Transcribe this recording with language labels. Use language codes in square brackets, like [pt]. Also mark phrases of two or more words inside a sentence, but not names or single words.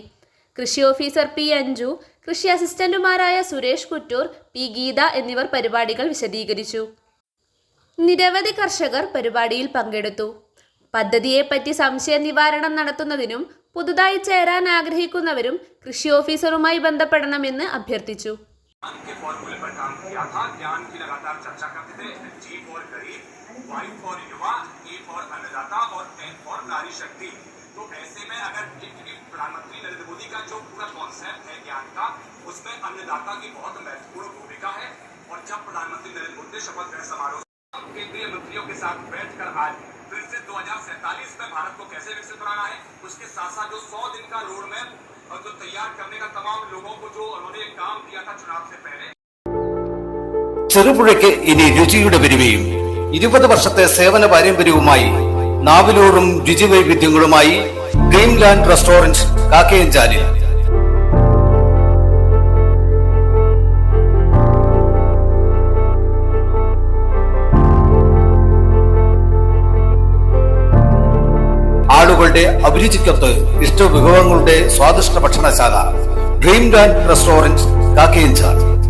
[ml] കൃഷി ഓഫീസർ പി അഞ്ജു, കൃഷി അസിസ്റ്റന്റുമാരായ സുരേഷ് കുറ്റൂർ, പി ഗീത എന്നിവർ പരിപാടികൾ വിശദീകരിച്ചു. നിരവധി കർഷകർ പരിപാടിയിൽ പങ്കെടുത്തു. പദ്ധതിയെപ്പറ്റി സംശയ നിവാരണം നടത്തുന്നതിനും പുതുതായി ചേരാൻ ആഗ്രഹിക്കുന്നവരും കൃഷി ഓഫീസറുമായി ബന്ധപ്പെടണമെന്ന് അഭ്യർത്ഥിച്ചു. [hi] तो ऐसे में अगर प्रधानमंत्री नरेंद्र मोदी का जो पूरा कॉन्सेप्ट है ज्ञान का, उसमें अन्नदाता की बहुत महत्वपूर्ण भूमिका है। और जब प्रधानमंत्री नरेंद्र मोदी शपथ ग्रहण समारोह केंद्रीय मंत्रियों के साथ बैठकर आज फिर से 2047 में भारत को कैसे विकसित बनाना है, उसके साथ साथ जो 100 दिन का [en] road map [hi] और जो तैयार करने का तमाम लोगों को जो उन्होंने काम किया था चुनाव से पहले. [ml] ചെറുപുഴയ്ക്ക് ഇനി രുചിയുടെ പെരുമയും 20 വർഷത്തെ സേവന പാരമ്പര്യവുമായി നാവിലൂറും രുചിവൈവിധ്യങ്ങളുമായി ഡ്രീംലാൻഡ് റെസ്റ്റോറന്റ് കാക്കയഞ്ചാലിൽ. ആളുകളുടെ അഭിരുചിക്കൊത്ത് ഇഷ്ട വിഭവങ്ങളുടെ സ്വാദിഷ്ട ഭക്ഷണശാല ഡ്രീംലാൻഡ് റെസ്റ്റോറന്റ് കാക്കയഞ്ചാൽ.